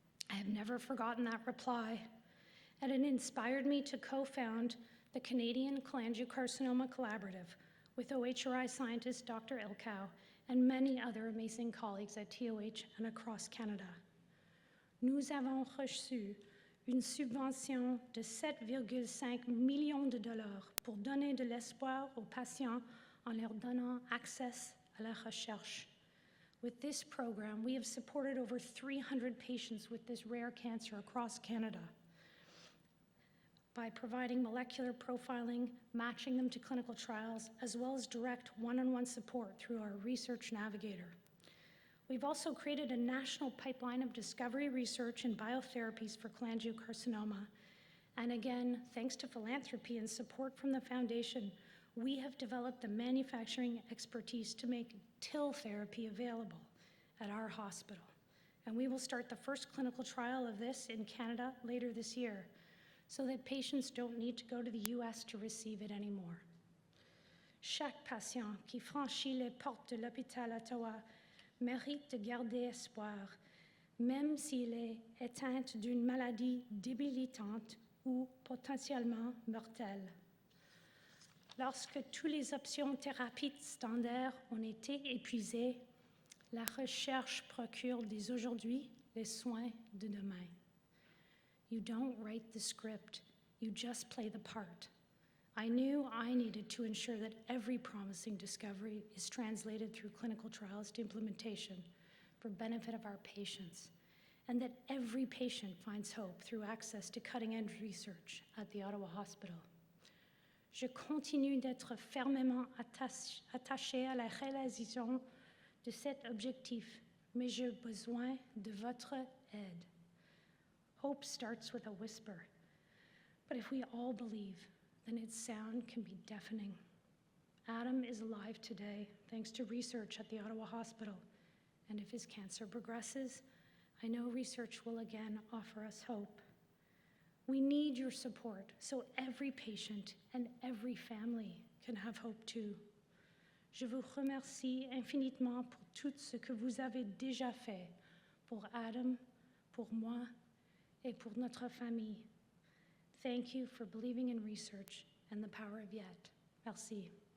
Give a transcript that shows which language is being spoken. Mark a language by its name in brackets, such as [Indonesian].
[English] I have never forgotten that reply, and it inspired me to co-found the Canadian Cholangiocarcinoma Collaborative with OHRI scientist Dr. Ilkow and many other amazing colleagues at TOH and across Canada. [French] Nous avons reçu une subvention de 7,5 millions de dollars pour donner de l'espoir aux patients en leur donnant accès à la recherche. [English] With this program, we have supported over 300 patients with this rare cancer across Canada by providing molecular profiling, matching them to clinical trials, as well as direct one-on-one support through our Research Navigator. We've also created a national pipeline of discovery research and biotherapies for cholangiocarcinoma. And again, thanks to philanthropy and support from the foundation, we have developed the manufacturing expertise to make TIL therapy available at our hospital. And we will start the first clinical trial of this in Canada later this year, so that patients don't need to go to the US to receive it anymore. [French] Chaque patient qui franchit les portes de l'hôpital Ottawa mérite de garder espoir, même s'il est atteint d'une maladie débilitante ou potentiellement mortelle. Lorsque toutes les options thérapeutiques standards ont été épuisées, la recherche procure dès aujourd'hui les soins de demain. [English] You don't write the script, you just play the part. I knew I needed to ensure that every promising discovery is translated through clinical trials to implementation for benefit of our patients, and that every patient finds hope through access to cutting-edge research at the Ottawa Hospital. [French] Je continue d'être fermement attachée à la réalisation de cet objectif, mais j'ai besoin de votre aide. [English] Hope starts with a whisper, but if we all believe, then its sound can be deafening. Adam is alive today thanks to research at the Ottawa Hospital, and if his cancer progresses, I know research will again offer us hope. We need your support so every patient and every family can have hope too. [French] Je vous remercie infiniment pour tout ce que vous avez déjà fait pour Adam, pour moi, et pour notre famille. [English] Thank you for believing in research and the power of yet. [French] Merci.